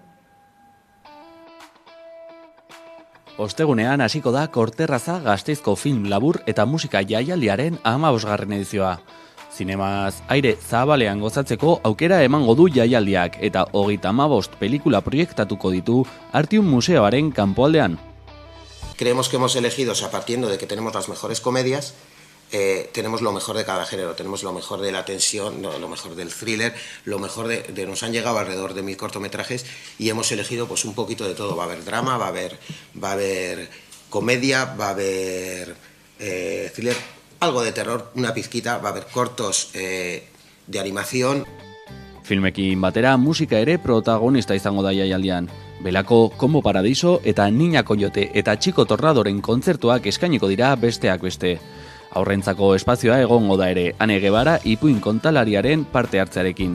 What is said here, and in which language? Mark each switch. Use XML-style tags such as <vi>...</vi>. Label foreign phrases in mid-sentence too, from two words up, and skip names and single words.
<eu>Ostegunean hasiko da Korterraza Gasteizko film labur eta musika jaialdiaren 15. edizioa. Zinemaz aire zabalean gozatzeko aukera emango du jaialdiak eta 35 pelikula proiektatuko ditu Artium Museoaren kanpoaldean.</eu> <es>Creemos que hemos elegido, o sea, partiendo de que tenemos las mejores comedias, tenemos lo mejor de cada género, tenemos lo mejor de la tensión, lo mejor del thriller, lo mejor de nos han llegado alrededor de 1000 cortometrajes y hemos elegido pues un poquito de todo. Va a haber drama, va a haber comedia, va a haber thriller, algo de terror, una pizquita, va a haber cortos de animación.</es> <eu>Filmekin batera musika ere protagonista izango da jaialdian. Belako Como Paradiso eta Niña Coyote eta Chico Torradoren kontzertuak eskainiko dira besteak beste. Aurrentzako espazioa egongo da ere, Ane Guevara ipuin kontalariaren parte hartzearekin.</eu>